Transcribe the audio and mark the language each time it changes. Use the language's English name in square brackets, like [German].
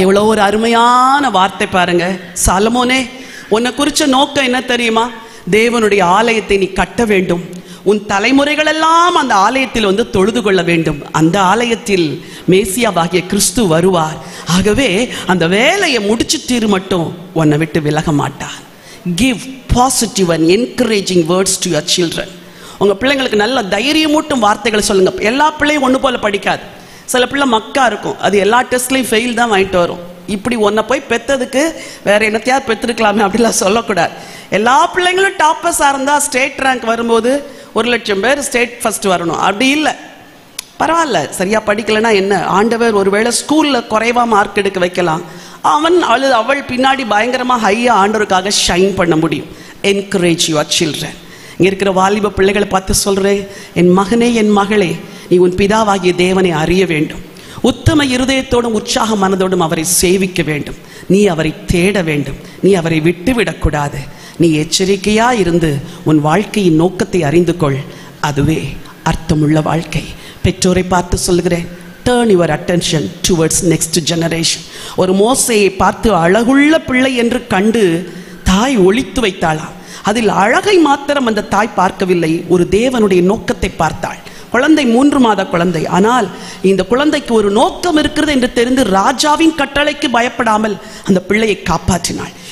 [Tamil] எவ்வளவு ஒரு அருமையான வார்த்தை பாருங்க. சாலமோனே, உன்னை குறிச்ச நோக்கம் என்ன தெரியுமா? தேவனுடைய ஆலயத்தை நீ கட்ட வேண்டும். உன் தலைமுறைகள் எல்லாம் அந்த ஆலயத்தில் வந்து தொழுது கொள்ள வேண்டும். அந்த ஆலயத்தில் மேசியாவாகிய கிறிஸ்து வருவார். ஆகவே அந்த வேலையை முடிச்சு தீரு மட்டும் உன்னை விட்டு விலக மாட்டார். [English] Give positive and encouraging words to your children. [Tamil] உங்க பிள்ளைங்களுக்கு நல்ல தைரியமூட்டும் வார்த்தைகளை சொல்லுங்க. எல்லா பிள்ளையும் ஒன்று போல படிக்காது. சில பிள்ளை மக்கா இருக்கும், அது எல்லா டெஸ்ட்லையும் ஃபெயில் தான் வாங்கிட்டு வரும். இப்படி ஒன்றை போய் பெற்றதுக்கு வேற என்னத்தையாவது பெற்றிருக்கலாமே அப்படிலாம் சொல்லக்கூடாது. எல்லா பிள்ளைங்களும் டாப்பர்ஸாக இருந்தால் ஸ்டேட் ரேங்க் வரும்போது 1,00,000 பேர் ஸ்டேட் ஃபர்ஸ்ட் வரணும் அப்படி இல்லை. பரவாயில்ல, சரியா படிக்கலைன்னா என்ன, ஆண்டவர் ஒருவேளை ஸ்கூலில் குறைவா மார்க் எடுக்க வைக்கலாம். அவள் பின்னாடி பயங்கரமா ஹையா ஆண்டவருக்காக ஷைன் பண்ண முடியும். [English] Encourage your children. [Tamil] இங்க இருக்கிற வாலிப பிள்ளைகளை பார்த்து சொல்றேன், என் மகனே என் மகளே, நீ உன் பிதாவாகிய தேவனை அறிய வேண்டும். உத்தம இருதயத்தோடும் உற்சாக மனதோடும் அவரை சேவிக்க வேண்டும். நீ அவரை தேட வேண்டும். நீ அவரை விட்டுவிடக்கூடாது. நீ எச்சரிக்கையா இருந்து உன் வாழ்க்கையின் நோக்கத்தை அறிந்து கொள். அதுவே அர்த்தமுள்ள வாழ்க்கை. பெற்றோரை பார்த்து சொல்கிறேன், [English] turn your attention towards next generation. [Tamil] ஒரு மோசையை பார்த்து அழகுள்ள பிள்ளை என்று கண்டு தாய் ஒளித்து வைத்தாளாம். அதில் அழகை மாத்திரம் அந்த தாய் பார்க்கவில்லை, ஒரு தேவனுடைய நோக்கத்தை பார்த்தாள். குழந்தை 3 மாத குழந்தை, ஆனால் இந்த குழந்தைக்கு ஒரு நோக்கம் இருக்கிறது என்று தெரிந்து ராஜாவின் கட்டளைக்கு பயப்படாமல் அந்த பிள்ளையை காப்பாற்றினாள்.